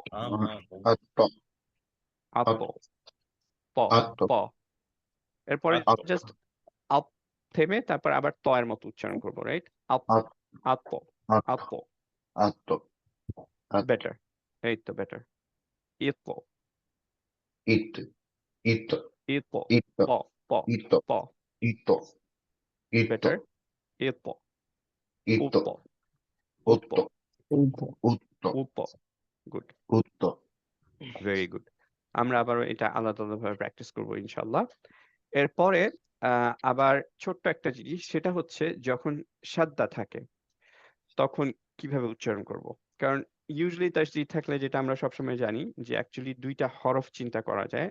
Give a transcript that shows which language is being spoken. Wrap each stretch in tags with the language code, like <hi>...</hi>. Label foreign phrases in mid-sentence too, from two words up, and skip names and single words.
<bn>আত্ম আপ, প, আত্ম প। এরপরে আত্ম জাস্ট আপ থেমে তারপর আবার ত এর মতো উচ্চারণ করবো, রাইট? আপ, আপ, আপ, আত্ম বেটার, এই তো বেটার। ইত, ইত ইত ইত, ইত প, প, ইত প, ইত ইত বেটার। ইত, ইত উপ, উপ, উত্ত উত্ত উপ, গুড, উত্ত</bn> <en>very good.</en> <bn>আমরা আবারও এটা আলাদা আলাদাভাবে প্র্যাকটিস করবো ইনশাল্লাহ। এরপরে আবার ছোট্ট একটা জিনিস, সেটা হচ্ছে যখন সাদ্দা থাকে তখন কিভাবে উচ্চারণ করব? কারণ ইউজুয়ালি তাসদিদ থাকলে যেটা আমরা সবসময় জানি যে অ্যাকচুয়ালি দুইটা হরফ চিন্তা করা যায়।</bn>